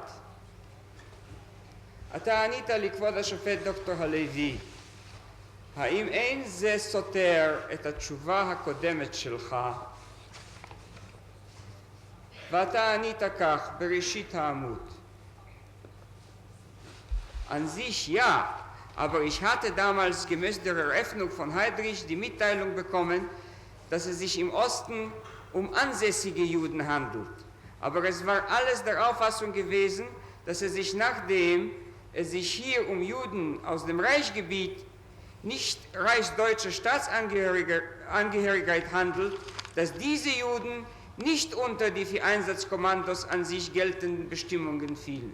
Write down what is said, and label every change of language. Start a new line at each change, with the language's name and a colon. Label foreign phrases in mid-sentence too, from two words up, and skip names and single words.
Hebrew: אתה ענית לכבוד השופט דוקטור הלוי, האם אין זה סותר את התשובה הקודמת שלך? ואתה ענית כך בראשית העמוד.
German: An sich ja, aber ich hatte damals gemäß der Eröffnung von Heydrich die Mitteilung bekommen, dass es sich im Osten um ansässige Juden handelt. Aber es war alles der Auffassung gewesen, dass es sich, nachdem es sich hier um Juden aus dem Reichsgebiet, nicht reichsdeutscher Staatsangehörigkeit handelt, dass diese Juden nicht unter die für Einsatzkommandos an sich geltenden Bestimmungen fielen.